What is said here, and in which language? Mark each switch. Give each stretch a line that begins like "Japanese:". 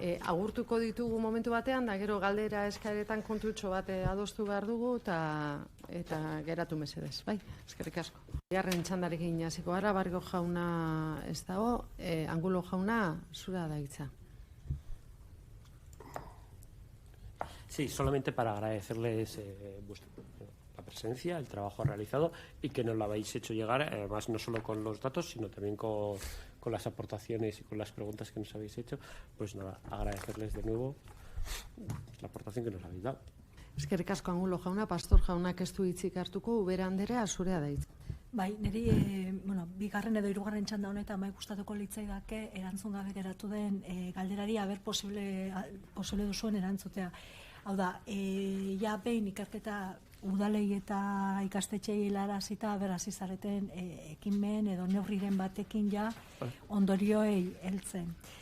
Basque: Agurtuko ditugu momentu batean, da gero galdera eskaeretan kontutxo bat adostu behar dugu eta geratu mesedez, bai? Eskerrik asko. Bigarren txandarekin hasiko gara, Barrio jauna ez dago, Angulo jauna zura da hitza.
Spanish: Sí, solamente para agradecerles la presencia, el trabajo realizado y que nos lo habéis hecho llegar, además no solo con los datos, sino también con las aportaciones y con las preguntas que nos habéis hecho. Pues nada, agradecerles de nuevo la aportación que nos habéis dado.
Basque: Eskerrik asko Angulo jauna, Pastor jaunak ez du hitzik hartuko, Ubera Anderea zurea da hitza. Bai, niri, bigarren edo hirugarren txanda honetan bai gustatuko litzaidake erantzun gabe geratu den galderari aber posible duzuen erantzutea. Hau da, ja behin ikerketa udalei eta ikastetxei helarazita hasi zareten ekimen edo neurriren batekin ja ondorioei heltzen.